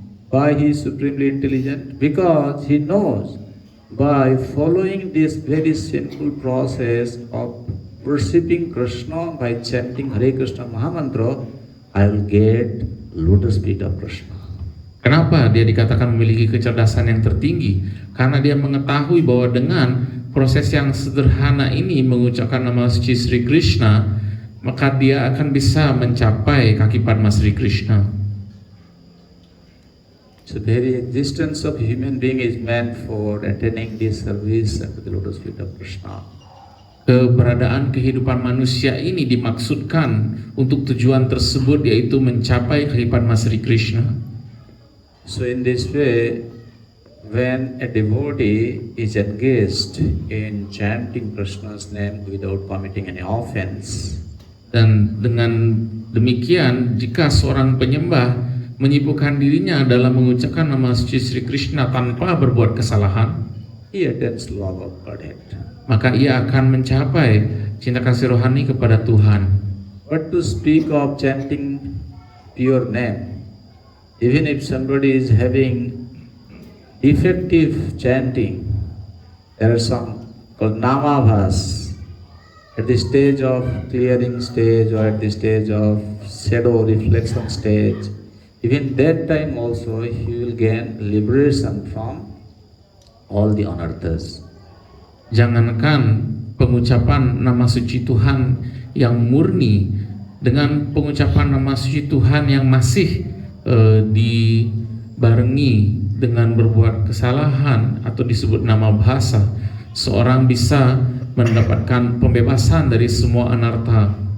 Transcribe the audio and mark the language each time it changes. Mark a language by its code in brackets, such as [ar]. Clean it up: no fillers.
[en] Why he is supremely intelligent? Because he knows by following this very simple process of worshipping Krishna by chanting Hare Krishna Mahamantra, I will get lotus feet of Krishna. [id] Kenapa dia dikatakan memiliki kecerdasan yang tertinggi? Karena dia mengetahui bahwa dengan proses yang sederhana ini, mengucapkan nama suci Sri Krishna, maka dia akan bisa mencapai kaki padma Sri Krishna. [en] So the very existence of human being is meant for attaining this service at the lotus feet of Krishna. [id] Keberadaan kehidupan manusia ini dimaksudkan untuk tujuan tersebut, yaitu mencapai kaki padma Sri Krishna. [en] So in this way, when a devotee is engaged in chanting Krishna's name without committing any offense, [id] dan dengan demikian, jika seorang penyembah menyibukkan dirinya dalam mengucapkan nama suci Sri Krishna tanpa berbuat kesalahan, [en] he attains love of Godhead. [id] maka ia akan mencapai cinta kasih rohani kepada Tuhan. [en] But to speak of chanting pure name, even if somebody is having defective chanting, there are some called namabhas. At the stage of clearing stage or at the stage of shadow reflection stage, even that time also he will gain liberation from all the unearthers. [id] Jangankan pengucapan nama suci Tuhan yang murni, dengan pengucapan nama suci Tuhan yang masih dibarengi dengan berbuat kesalahan atau disebut nama bahasa, seorang bisa mendapatkan pembebasan dari semua anartha.